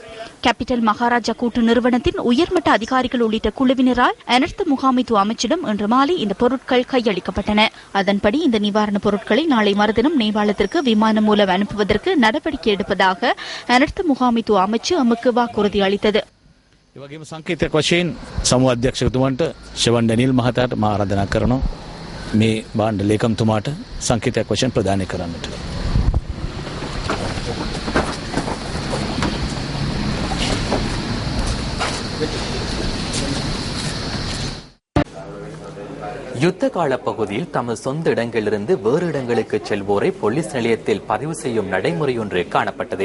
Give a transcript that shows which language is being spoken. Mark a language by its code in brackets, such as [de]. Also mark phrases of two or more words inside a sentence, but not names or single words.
[ta] கேபிட்டல் மகாராஜா கூட்டு நிறுவனத்தின் உயர்மட்ட அதிகாரிகள் உள்ளிட்ட குழுவினரால் அனர்த்த முகாமைத்துவ அமைச்சிடம் இன்று மாலை இந்த பொருட்கள் கையளிக்கப்பட்டன. அதன்படி இந்த நிவாரணப் பொருட்களை நாளை மறுதினம் நேபாளத்திற்கு விமானம் மூலம் அனுப்புவதற்கு நடவடிக்கை எடுப்பதாக அனர்த்த முகாமைத்துவ அமைச்சு எமக்கு வாக்குறுதி அளித்தது. [si] ඒ වගේම සංකේතයක් වශයෙන් සමූහ අධ්‍යක්ෂකතුමන්ට ෂවන් ඩැනියල් මහතාට මා ආරාධනා කරනවා මේ භාණ්ඩ ලේකම්තුමාට සංකේතයක් වශයෙන් ප්‍රදානය කරන්නට. [ta] யுத்த கால பகுதியில் தமது சொந்த இடங்களிலிருந்து வேறு இடங்களுக்கு செல்வோரை போலீஸ் நிலையத்தில் பதிவு செய்யும் நடைமுறை ஒன்று காணப்பட்டது.